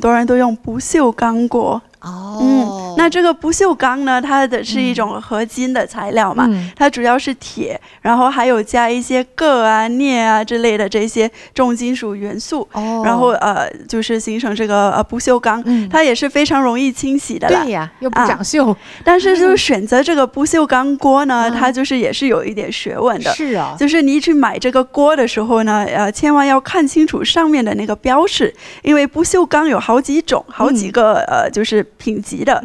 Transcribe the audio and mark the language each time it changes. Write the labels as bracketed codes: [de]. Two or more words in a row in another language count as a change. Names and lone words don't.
[zh] 其實現在很多人都用不鏽鋼鍋。 那這個不鏽鋼呢，它的是一種合金的材料嘛，它主要是鐵，然後還有加一些鉻啊、鎳啊之類的這些重金屬元素，然後就是形成這個不鏽鋼，它也是非常容易清洗的啦。對呀，又不長鏽。但是就是選擇這個不鏽鋼鍋呢，它就是也是有一點學問的。是啊，就是你去買這個鍋的時候呢，千萬要看清楚上面的那個標示，因為不鏽鋼有好幾種，好幾個就是品級的。